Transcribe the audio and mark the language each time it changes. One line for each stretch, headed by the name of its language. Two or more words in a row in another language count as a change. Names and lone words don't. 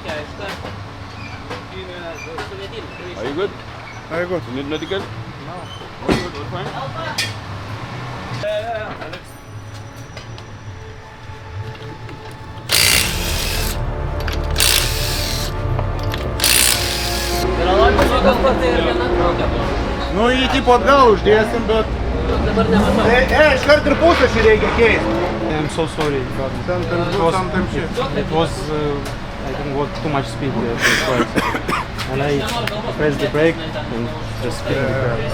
English: Are you good? Very good. You need medical? No. All good, all fine? Yeah, Alex.
Lithuanian: Nu, jį tipo atgal uždėsim, bet... Iškart ir pusę šį reikia keisti.
English: I'm so sorry, but it was I think too much speed there. And I pressed the brake and just spinning the car.